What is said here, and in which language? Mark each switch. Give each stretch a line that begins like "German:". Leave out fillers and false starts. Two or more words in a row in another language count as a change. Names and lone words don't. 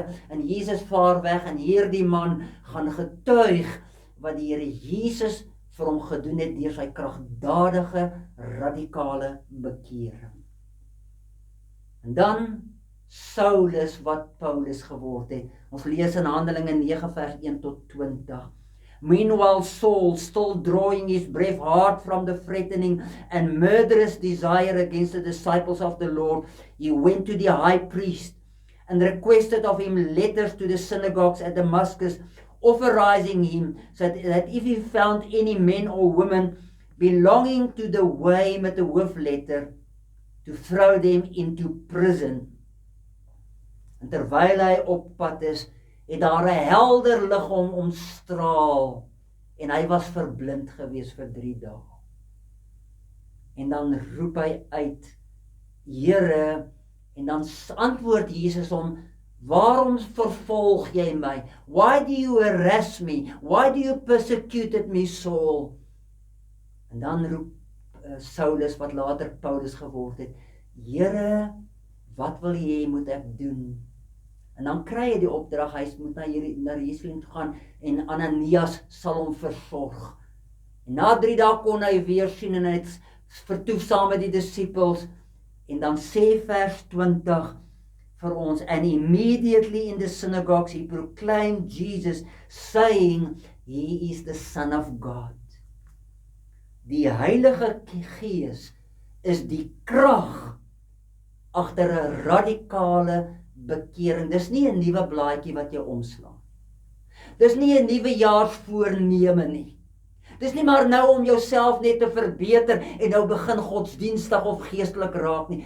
Afrikaans: En Jesus vaar weg en hierdie man gaan getuig wat die Here Jesus vir hom gedoen het deur sy kragtdadige, radikale bekering. En dan Saulus wat Paulus geword het. Ons lees in Handelinge 9 vers 1 tot 20.
English: Meanwhile Saul, still drawing his breath hard from the threatening and murderous desire against the disciples of the Lord, he went to the high priest and requested of him letters to the synagogues at Damascus, authorizing him so that if he found any men or women belonging to the way
Afrikaans: met 'n hoofletter,
English: to throw them into prison.
Afrikaans: En terwyl hy op pad is, het daar 'n helder lig hom omstraal en hy was verblind gewees vir 3 dae. En dan roep hy uit, Here, en dan antwoord Jesus hom, waarom vervolg jy my?
English: Why do you harass me? Why do you persecute me, Saul?
Afrikaans: En dan roep Saulus, wat later Paulus geword het, Here, wat wil jy moet ek doen? En dan kry hy die opdrag, hy moet na Jerusalem toe gaan en Ananias sal hom versorg. En na 3 dae kon hy weer sien en hy het vertoef saam met die disippels. En dan sê vers 20 vir ons,
English: and immediately in the synagogues he proclaimed Jesus, saying, he is the Son of God.
Afrikaans: Die Heilige Gees is die krag agter 'n radikale bekering. Dis nie 'n nuwe blaadjie wat jy omslaan. Dis nie 'n nuwe jaarsvoorneme nie. Dis nie maar nou om jouself net te verbeter en nou begin godsdienstig of geestelik raak nie.